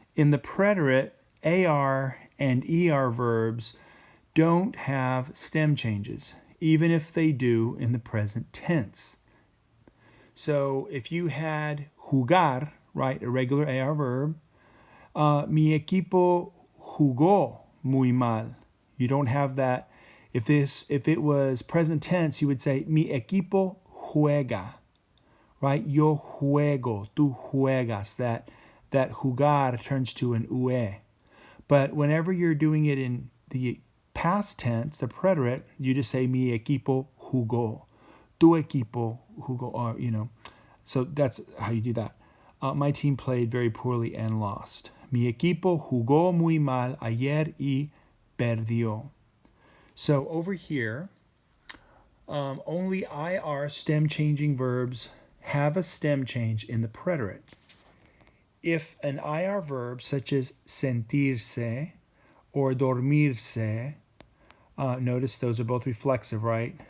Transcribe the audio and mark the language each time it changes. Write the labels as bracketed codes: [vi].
[en] In the preterite, AR and ER verbs don't have stem changes, even if they do in the present tense. So, if you had jugar, right, a regular AR verb, [es] mi equipo jugó muy mal. [en] You don't have that. If it was present tense, you would say [es] mi equipo juega, [en] right? [es] Yo juego, tú juegas. [en] That jugar turns to an ue. But whenever you're doing it in the past tense, the preterite, you just say [es] mi equipo jugó, tu equipo jugó, [en] or So that's how you do that. My team played very poorly and lost. [es] Mi equipo jugó muy mal ayer y perdió. [en] So over here, only IR stem changing verbs have a stem change in the preterite. If an IR verb such as sentirse or dormirse, notice those are both reflexive, right?